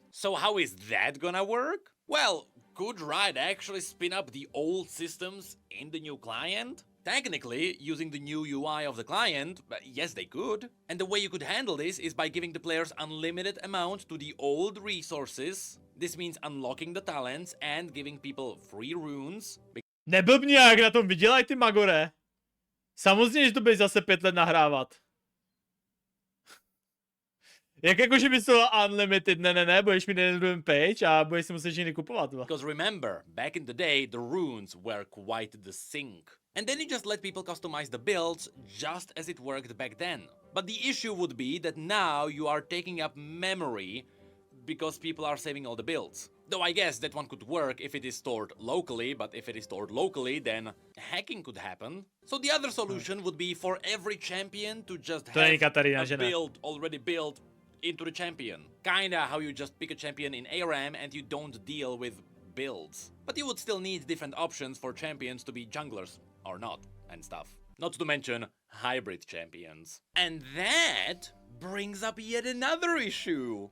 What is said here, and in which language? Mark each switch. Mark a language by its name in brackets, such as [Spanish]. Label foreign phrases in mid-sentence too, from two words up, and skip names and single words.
[English] So how is that gonna work? Well, could Riot actually spin up the old systems in the new client? Technically, using the new UI of the client, yes they could. And the way you could handle this is by giving the players unlimited amount to the old resources. This means unlocking the talents and giving people free runes. [Czech] Neblbni, jak na tom vydělají ty magore. Samozřejmě, že to bude zase 5 let nahrávat. Jak jako, že bys to unlimited, ne, budeš mít jeden rune page a budeš si muset jiný kupovat. [English] Because remember, back in the day, the runes were quite the sink. And then you just let people customize the builds just as it worked back then. But the issue would be that now you are taking up memory because people are saving all the builds. Though I guess that one could work if it is stored locally, but if it is stored locally, then hacking could happen. So the other solution would be for every champion to just have Katarina, a [Czech] že ne? [English] build already built into the champion. Kinda how you just pick a champion in ARAM and you don't deal with builds. But you would still need different options for champions to be junglers or not and stuff. Not to mention hybrid champions. And that brings up yet another issue.